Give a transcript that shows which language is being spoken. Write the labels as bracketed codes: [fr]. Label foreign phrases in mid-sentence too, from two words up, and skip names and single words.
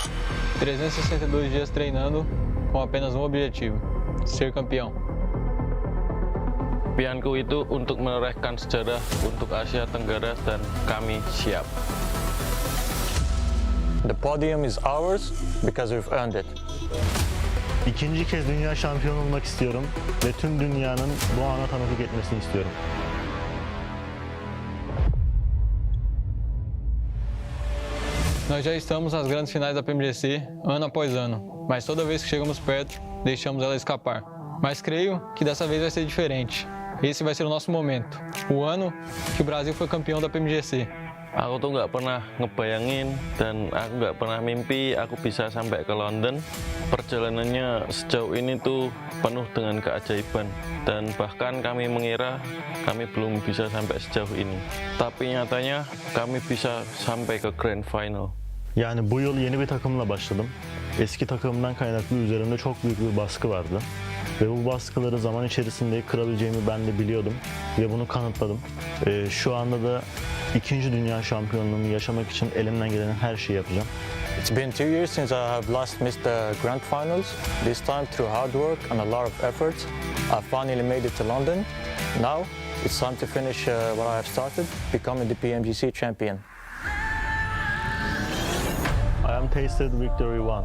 [pt] 362 dias treinando com apenas um objetivo, ser campeão. [id] Impianku itu untuk menorehkan sejarah untuk Asia Tenggara dan kami siap. [en] The podium is ours because we've earned it. [tr] İkinci kez dünya şampiyonu olmak istiyorum ve tüm dünyanın bu ana tanıklık etmesini istiyorum. [pt] Nós já estamos nas grandes finais da PMGC ano após ano, mas toda vez que chegamos perto, deixamos ela escapar. Mas creio que dessa vez vai ser diferente. Esse vai ser o nosso momento, o ano que o Brasil foi campeão da PMGC. [id] Aku tuh nggak pernah ngebayangin dan aku nggak pernah mimpi aku bisa sampai ke London. Perjalanannya sejauh ini tuh penuh dengan keajaiban dan bahkan kami mengira kami belum bisa sampai sejauh ini. Tapi nyatanya kami bisa sampai ke Grand Final. [tr] Yani bu yıl yeni bir takımla başladım. Eski takımdan kaynaklı üzerimde çok büyük bir baskı vardı. Ve bu baskıları zaman içerisinde kırabileceğimi ben de biliyordum ve bunu kanıtladım. Şu anda da ikinci dünya şampiyonluğumu yaşamak için elimden gelen her şeyi yapacağım. [en] It's been 2 years since I have last missed the grand finals. This time through hard work and a lot of effort, I finally made it to London. Now it's time to finish what I have started, becoming the PMGC champion. I am tasted victory once.